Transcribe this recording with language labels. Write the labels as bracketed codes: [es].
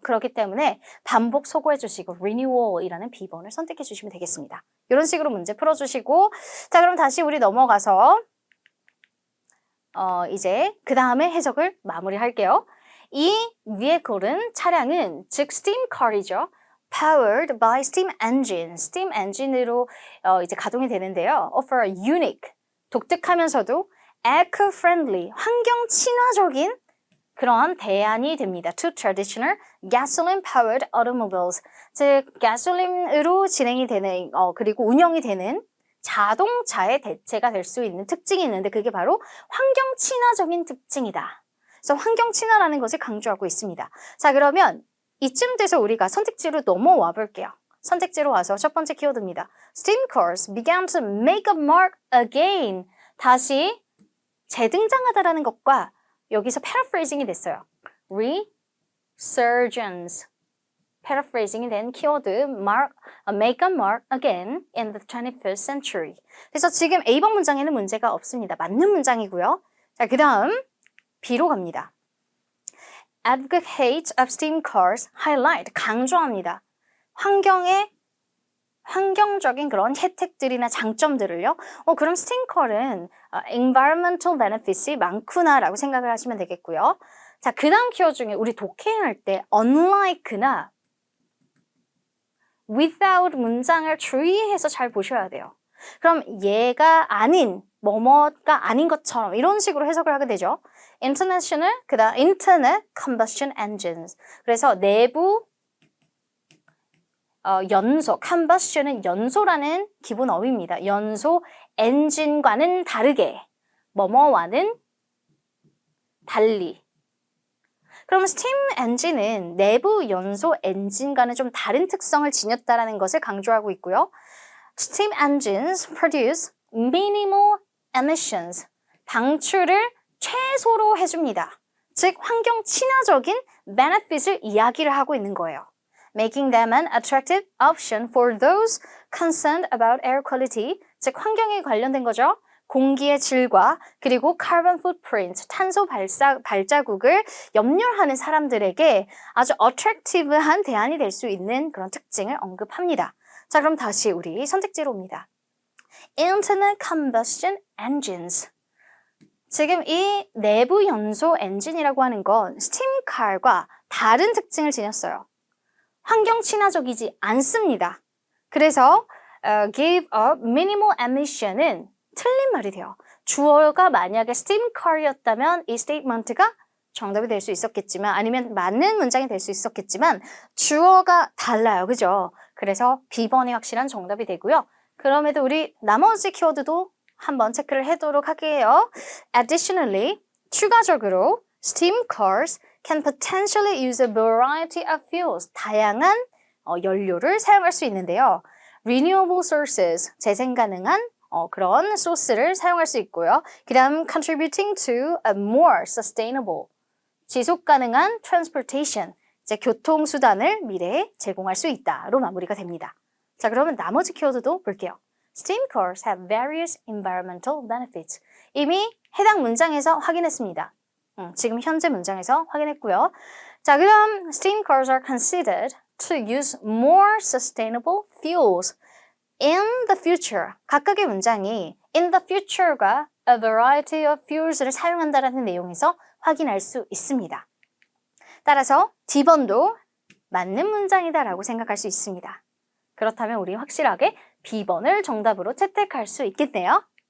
[ko] 그렇기 때문에 반복 소거해 주시고 renewal이라는 B번을 선택해 주시면 되겠습니다. 이런 식으로 문제 풀어주시고 자, 그럼 다시 우리 넘어가서 이제 그 다음에 해석을 마무리할게요. 이 vehicle은 차량은 즉 steam car이죠. [en] powered by steam engine, steam engine으로 [ko] 이제 가동이 되는데요. [en] offer a unique, [ko] 독특하면서도 eco-friendly, 환경 친화적인 그런 대안이 됩니다. [en] to traditional gasoline-powered automobiles, [ko] 즉 가솔린으로 진행이 되는 그리고 운영이 되는 자동차의 대체가 될 수 있는 특징이 있는데 그게 바로 환경 친화적인 특징이다. 그래서 환경 친화라는 것을 강조하고 있습니다. 자, 그러면 이쯤 돼서 우리가 선택지로 넘어와 볼게요. 선택지로 와서 첫 번째 키워드입니다. [en] Steam cars began to make a mark again. [ko] 다시 재등장하다라는 것과 여기서 paraphrasing이 됐어요. [en] resurgence. paraphrasing이 [ko] 된 키워드 [en] make a mark again in the 21st century. [ko] 그래서 지금 A번 문장에는 문제가 없습니다. 맞는 문장이고요. 자, 그 다음 B로 갑니다. [en] advocate of steam cars highlight. [ko] 강조합니다. 환경적인 그런 혜택들이나 장점들을요. 그럼 steam car은 environmental benefits이 많구나라고 생각을 하시면 되겠고요. 자, 그 다음 키워드 중에 우리 독해할 때 unlike나 without 문장을 주의해서 잘 보셔야 돼요. 그럼 얘가 아닌, 뭐뭐가 아닌 것처럼 이런 식으로 해석을 하게 되죠. [en] internal, 그다음 internal combustion engines. [ko] 그래서 내부 연소, combustion은 연소라는 기본 어휘입니다. 연소, 엔진과는 다르게, 뭐뭐와는 달리, 그럼 스팀 엔진은 내부 연소 엔진과는 좀 다른 특성을 지녔다는 것을 강조하고 있고요. [en] Steam engines produce minimal emissions. [ko] 방출을 최소로 해줍니다. 즉 환경 친화적인 benefit을 이야기를 하고 있는 거예요. [en] Making them an attractive option for those concerned about air quality. [ko] 즉 환경에 관련된 거죠. 공기의 질과 그리고 carbon footprint, 탄소 발자국을 염려하는 사람들에게 아주 attractive한 대안이 될 수 있는 그런 특징을 언급합니다. 자, 그럼 다시 우리 선택지로 옵니다. [en] Internal combustion engines. [ko] 지금 이 내부 연소 엔진이라고 하는 건 스팀칼과 다른 특징을 지녔어요. 환경 친화적이지 않습니다. 그래서 [en] give up minimal emission [ko] 은 틀린 말이 돼요. 주어가 만약에 스팀칼이었다면 이 스테이트먼트가 정답이 될 수 있었겠지만 아니면 맞는 문장이 될 수 있었겠지만 주어가 달라요. 그죠? 그래서 B번이 확실한 정답이 되고요. 그럼에도 우리 나머지 키워드도 한번 체크를 해도록 할게요. [en] Additionally, 추가적으로 steam cars can potentially use a variety of fuels. [ko] 다양한 연료를 사용할 수 있는데요. [en] Renewable sources, [ko] 재생 가능한 그런 소스를 사용할 수 있고요. 그 다음 [en] contributing to a more sustainable, [ko] 지속 가능한 transportation, 이제 교통수단을 미래에 제공할 수 있다로 마무리가 됩니다. 자, 그러면 나머지 키워드도 볼게요. [en] Steam cars have various environmental benefits. [ko] 이미 해당 문장에서 확인했습니다. 지금 현재 문장에서 확인했고요. 자, 그럼 [en] steam cars are considered to use more sustainable fuels in the future. [ko] 각각의 문장이 [en] in the future [ko] 가 [en] a variety of fuels [ko] 를 사용한다라는 내용에서 확인할 수 있습니다. 따라서 D번도 맞는 문장이다라고 생각할 수 있습니다. 그렇다면 우리 확실하게 B번을 정답으로 채택할 수 있겠네요.